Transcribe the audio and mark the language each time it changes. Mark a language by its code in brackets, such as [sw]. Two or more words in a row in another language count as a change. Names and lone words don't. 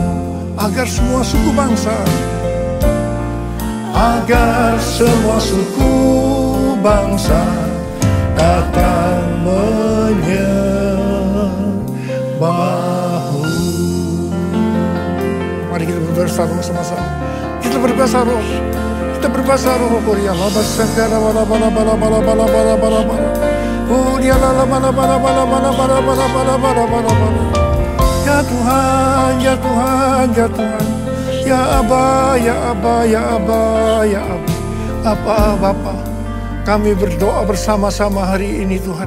[id] Agar semua suku bangsa, agar semua suku bangsa datang menyembahmu. bahu. Mari kita berbahasa roh sama-sama. Kita berbahasa roh. Kita berbahasa roh. Korea lama sangkara bala bala bala bala bala bala bala bala. Korea lama bala bala bala bala bala bala bala bala bala bala. Ya Tuhan, ya Tuhan, ya Tuhan. Ya Aba, ya Aba, ya Aba, ya Aba. Bapa, kami berdoa bersama-sama hari ini Tuhan.